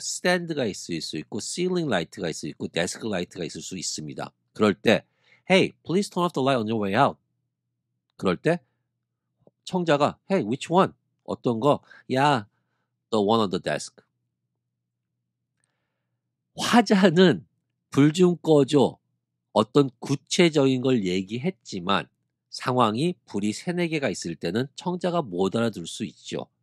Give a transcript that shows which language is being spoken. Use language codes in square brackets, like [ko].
[ko] 스탠드가 있을 수 있고, 시링 라이트가 있을 수 있고, 데스크 라이트가 있을 수 있습니다. 그럴 때, [en] Hey, please turn off the light on your way out. [ko] 그럴 때 청자가 [en] Hey, which one? [ko] 어떤 거? [en] Yeah, the one on the desk. [ko] 화자는 불 좀 꺼줘. 어떤 구체적인 걸 얘기했지만 상황이 불이 3-4개가 있을 때는 청자가 못 알아들을 수 있죠.